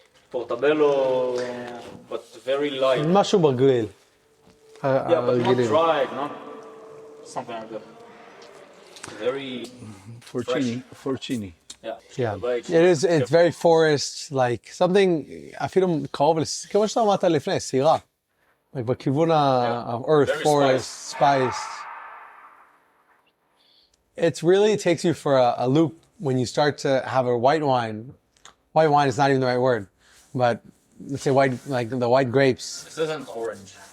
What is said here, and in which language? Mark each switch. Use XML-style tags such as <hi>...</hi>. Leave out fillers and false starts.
<en>Portobello, but very light. Mushroom or grill. Yeah, but not dried, not something like that. Very, Forcini. Yeah, Like- it is. It's very forest, like something.</en> <he>אפילו קרוב כמו שאתה אמרת לפני, סירה.</he> <en>Like</en> <he>בכיוון</he> <en>of earth, Very forest, spice. It's really takes you for a loop when you start to have a white wine. White wine is not even the right word, but let's say white, like the white grapes This isn't orange.</en>